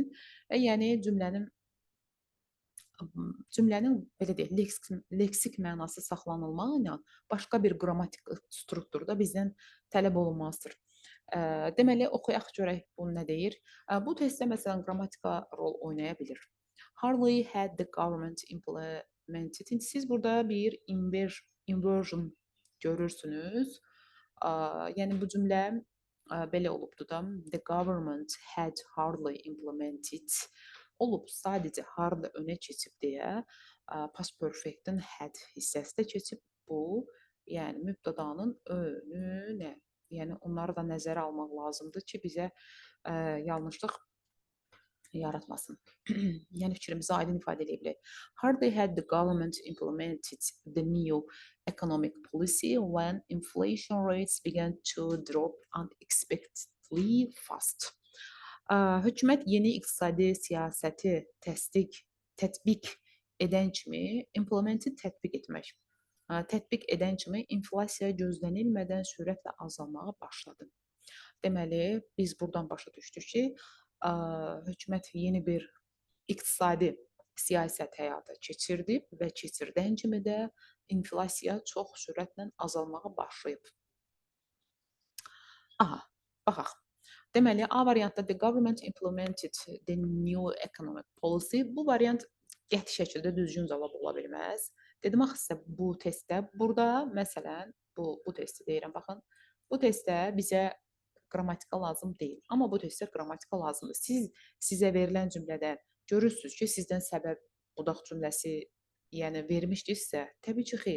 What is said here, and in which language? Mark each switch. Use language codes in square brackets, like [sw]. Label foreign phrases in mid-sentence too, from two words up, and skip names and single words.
[az] Yəni cümlənin belə deyək, leksik mənası saxlanılmağı ilə başqa bir qrammatik strukturda bizdən tələb olunmazdır. Deməli, oxuyaq görək bu nə deyir. Bu testdə məsələn qrammatika rol oynaya bilir. [en] Hardly had the government implemented. [az] Siz burada bir inversion görürsünüz. Yəni bu cümlə belə olubdu da. [en] The government had hardly implemented [az] olub, sadəcə hardly önə keçib deyə [en] past perfect'in [az] had hissəsi də keçib bu, yəni mübtədanın önünə. Yəni onları da nəzərə almaq lazımdır ki, bizə yanlışlıq yaratmasın. Yəni fikrimizi aydın ifadə edə bilək. [en] Hardly had the government implemented the new economic policy when inflation rates began to drop unexpectedly fast. [az] Hökumət yeni iqtisadi siyasəti tətbiq edən kimi, implementi tətbiq etmək, tətbiq edən kimi inflasiya gözlənilmədən sürətlə azalmağa başladı. Deməli, biz buradan başa düşdük ki, hökumət yeni bir iqtisadi siyasət həyata keçirdi və keçirdən kimi də inflasiya çox sürətlə azalmağa başlayıb. Aha, baxaq. Deməli, A variantda [en] the government implemented the new economic policy. [az] Bu variant qəti şəkildə düzgün cavab ola bilməz. Dedim axı sizə bu testdə, burada məsələn, bu testi deyirəm, baxın. Bu testdə bizə qrammatika lazım deyil. Amma bu testdə qrammatika lazımdır. Sizə verilən cümlədə görürsünüz ki, sizdən səbəb budaq cümləsi yəni vermişdirsə, təbii ki, xeyr.